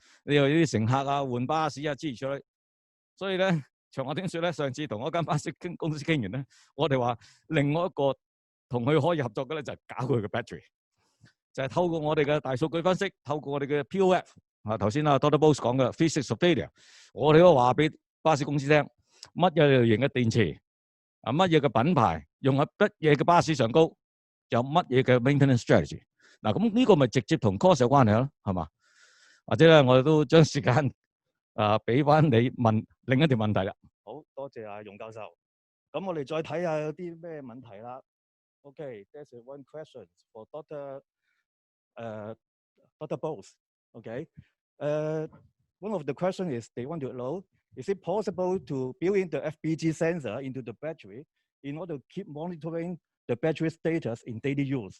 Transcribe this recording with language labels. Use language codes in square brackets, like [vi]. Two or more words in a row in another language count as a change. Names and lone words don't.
[yue] 你又啲乘客啊換巴士啊諸如此類，所以咧長話短說咧，上次同嗰間巴士公司傾完咧，我哋話另外一個同佢可以合作嘅咧就係搞佢嘅 battery， 就係透過我哋嘅大數據分析，透過我哋嘅 POF 頭先啊 Dr. Bose 講嘅 [en] physics of failure， [yue] 我哋都話俾巴士公司聽乜嘢類型嘅電池乜嘢嘅品牌用喺乜嘢嘅巴士上高，有乜嘢嘅 [en] maintenance strategy。 [yue] 嗱，咁呢個咪直接同 cost 有關係咯，係嘛？或者咧，我哋都將時間俾翻你問另一條問題啦。好多謝阿容教授。咁我哋再睇下有啲咩問題啦。 [en] Okay, there's one question for Dr. Bose. Okay, one of the question is they want to know: is it possible to build in the FPG sensor into the battery in order to keep monitoring the battery status in daily use?